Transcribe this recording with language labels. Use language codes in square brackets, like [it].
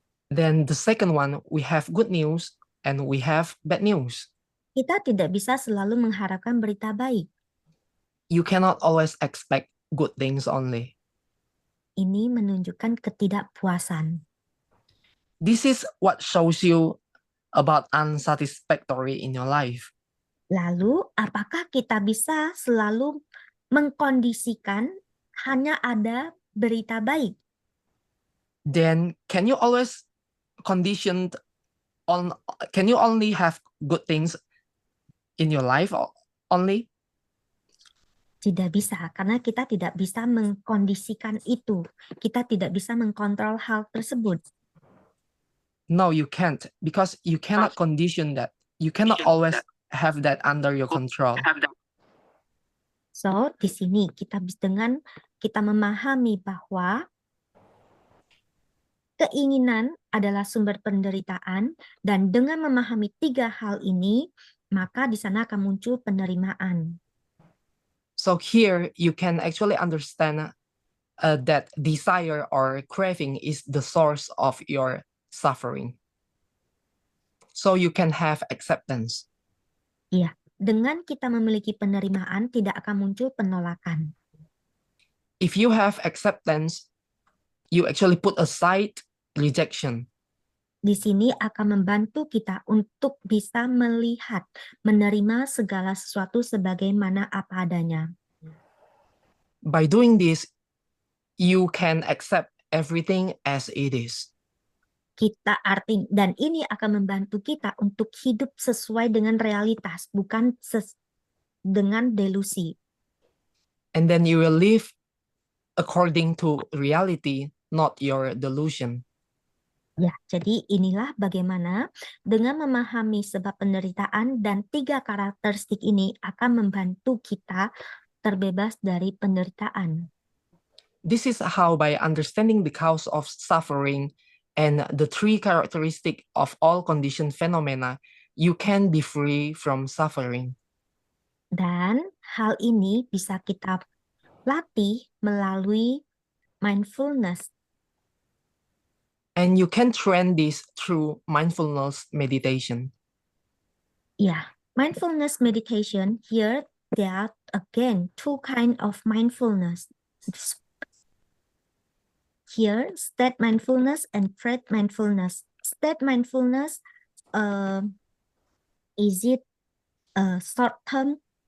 [en] Then the second one, we have good news and we have bad news. [id] Kita tidak bisa selalu mengharapkan berita baik. [en] You cannot always expect good things only. [id] Ini menunjukkan ketidakpuasan. [en] This is what shows you about unsatisfactory in your life. [id] Lalu, apakah kita bisa selalu mengkondisikan hanya ada berita baik? [en] Then can you always can you only have good things in your life only? [id] Tidak bisa, karena kita tidak bisa mengkondisikan itu. Kita tidak bisa mengkontrol hal tersebut. [en] No, you can't, because you cannot condition that. You cannot always have that under your control. [id] So, di sini dengan kita memahami bahwa keinginan adalah sumber penderitaan, dan dengan memahami 3 hal ini, maka di sana akan muncul penerimaan. [en] So here you can actually understand that desire or craving is the source of your suffering. So you can have acceptance. [id] Iya, dengan kita memiliki penerimaan, tidak akan muncul penolakan. [en] If you have acceptance, you actually put aside rejection. [id] Di sini akan membantu kita untuk bisa melihat, menerima segala sesuatu sebagaimana apa adanya. [en] By doing this, you can accept everything as it is. [id] Dan ini akan membantu kita untuk hidup sesuai dengan realitas, bukan dengan delusi. [en] And then you will live according to reality, not your delusion. [id] Ya, jadi inilah bagaimana dengan memahami sebab penderitaan dan 3 karakteristik ini akan membantu kita terbebas dari penderitaan. [en] This is how, by understanding the cause of suffering and the 3 characteristics of all conditioned phenomena, you can be free from suffering. [id] Dan hal ini bisa kita latih melalui mindfulness. [en] And you can train this through mindfulness meditation. Yeah, mindfulness meditation, here there are again 2 kinds of mindfulness. Here, state mindfulness and threat mindfulness. State mindfulness, is it short term?